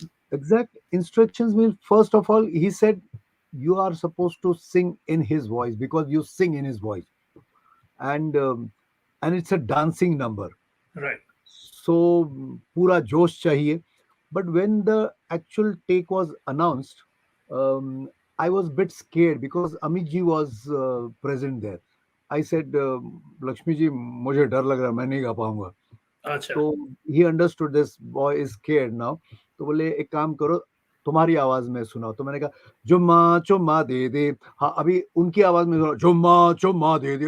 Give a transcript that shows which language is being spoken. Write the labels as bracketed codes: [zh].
[en] Exact instructions means, first of all, he said you are supposed to sing in his voice because you sing in his voice, and it's a dancing number. Right. [hi] So pura josh chahiye. [en] But when the actual take was announced, I was a bit scared because Amit ji was present there. I said, [hi] Lakshmi ji, मुझे डर लग रहा है, मैं नहीं गा पाऊंगा. Acha. [en] तो he understood this boy is scared now. [hi] तो बोले एक काम करो, तुम्हारी आवाज में सुनाओ. तो मैंने कहा जुम्मा चुम्मा दे दे. हाँ, अभी उनकी आवाज में सुनाओ, जुम्मा चुम्मा दे दे.